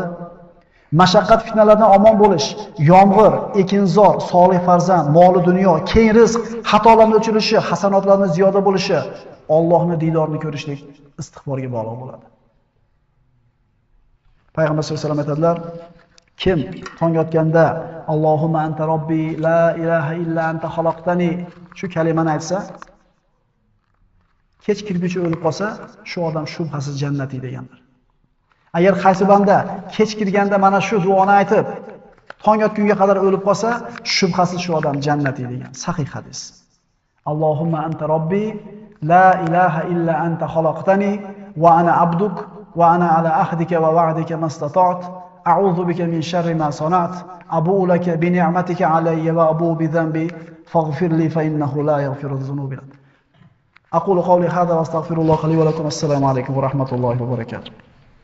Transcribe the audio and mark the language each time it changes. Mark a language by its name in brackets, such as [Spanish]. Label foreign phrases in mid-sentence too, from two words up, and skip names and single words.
[Uzbek] Mashaqqat fitnalardan omon bo'lish, yomg'ir, ekinzor, solih farzand, moli dunyo, keng rizq, xatolarning o'chirishi, hasanotlarning ziyoda bo'lishi, Allohning diydorini ko'rishlik istig'forga bog'liq bo'ladi. Payg'ambar [Arabic] صلى الله عليه وسلم [Uzbek] aytadilar: kim tong otganda [Arabic] اللهم أنت ربي لا إله إلا أنت خلقتني [Uzbek] shu kalimani aytsa, kech kirguncha o'lib qolsa, shu odam shubhasiz jannatiy deganlar. Agar qaysi banda kech kirganda mana shu duoni aytib, tong otgunga qadar o'lib qolsa, shubhasiz shu odam jannatiy degan sahih hadis. [Arabic] اللهم أنت ربي لا إله إلا أنت خلقتني وأنا عبدك وأنا على عهدك ووعدك ما استطعت أعوذ بك من شر ما صنعت أبوء لك بنعمتك علي وأبوء بذنبي فاغفر لي فإنه لا يغفر الذنوب إلا أنت. أقول قولي هذا وأستغفر الله لي ولكم. السلام عليكم ورحمة الله وبركاته.